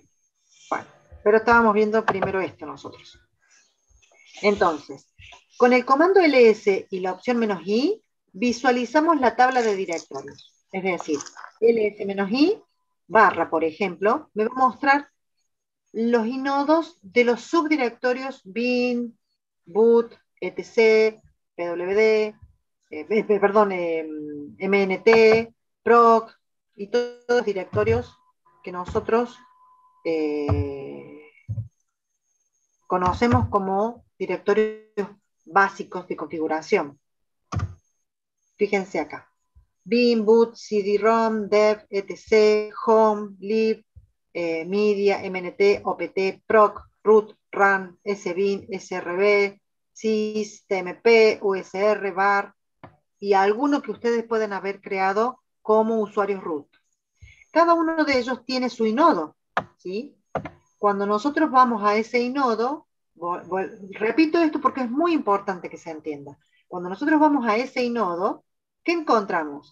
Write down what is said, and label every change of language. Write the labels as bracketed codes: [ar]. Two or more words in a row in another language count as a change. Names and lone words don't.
[es] Bueno, pero estábamos viendo primero esto nosotros. Entonces, con el comando ls y la opción "-i", visualizamos la tabla de directorios. Es decir, ls-i barra, por ejemplo, me va a mostrar los inodos de los subdirectorios bin, boot, etc, pwd, mnt, proc, y todos los directorios que nosotros conocemos como directorios básicos de configuración. Fíjense acá. Bin, boot, cd-rom, dev, etc, home, lib, media, mnt, opt, proc, root, run, sbin, srb, sys, tmp, usr, var, y alguno que ustedes pueden haber creado como usuarios root. Cada uno de ellos tiene su inodo, ¿sí? Cuando nosotros vamos a ese inodo, repito esto porque es muy importante que se entienda. Cuando nosotros vamos a ese inodo, ¿qué encontramos?